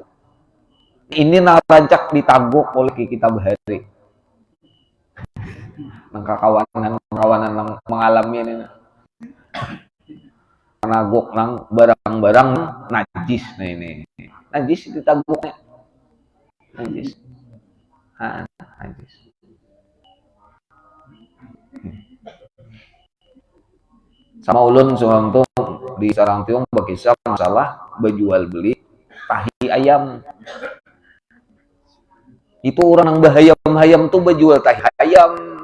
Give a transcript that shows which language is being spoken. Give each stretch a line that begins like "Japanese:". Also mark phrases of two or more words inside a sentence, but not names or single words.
Banjar: Ini narancak ditaguk oleh kita bahari. Nang kawanan nang mengalami ini. Naguk nang barang-barang najis. Nah ini. Najis ditaguknya. Najis. Nah, najis. Sama ulun sewaktu di sarang tiung berkisah masalah berjual beli tahi ayam. Itu orang yang bahayam-hayam tuh berjual tahi ayam.